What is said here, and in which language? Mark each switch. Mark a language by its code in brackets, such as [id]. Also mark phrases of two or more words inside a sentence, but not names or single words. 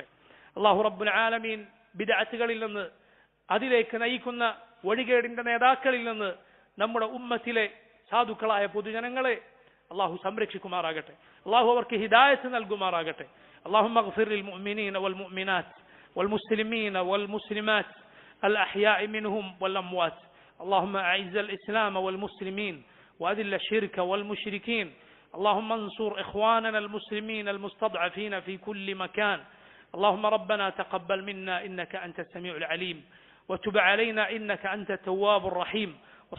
[ar] الله رب العالمين [ml] ബിദ്അത്തുകളിൽ നിന്ന്, അതിലേക്ക് നയിക്കുന്ന വഴികേടിന്റെ നേതാക്കളിൽ നിന്ന് നമ്മുടെ ഉമ്മത്തിലെ സാധുക്കളായ പൊതുജനങ്ങളെ അല്ലാഹു സംരക്ഷിക്കുമാറാകട്ടെ. അല്ലാഹു അവർക്ക് ഹിദായത്ത് നൽകുമാറാകട്ടെ. [ar] اللهم اغفر للمؤمنين والمؤمنات والمسلمين والمسلمات الأحياء منهم والأموات. اللهم أعز الإسلام والمسلمين وأذل الشرك والمشركين. اللهم انصر إخواننا المسلمين المستضعفين في كل مكان. اللهم ربنا تقبل منا إنك أنت السميع العليم وتب علينا إنك أنت التواب الرحيم.